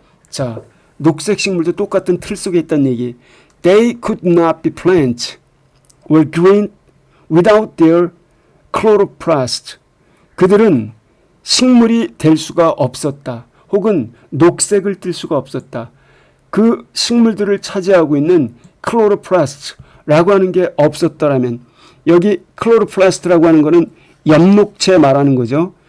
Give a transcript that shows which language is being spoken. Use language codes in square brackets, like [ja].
[ko] 자, 녹색 식물도 똑같은 틀 속에 있다는 얘기. [en] They could not be plants or green without their chloroplast. [ko] 그들은 식물이 될 수가 없었다. 혹은 녹색을 띨 수가 없었다. 그 식물들을 차지하고 있는 chloroplast라고 하는 게 없었더라면, 여기 chloroplast라고 하는 거는 엽록체 말하는 거죠.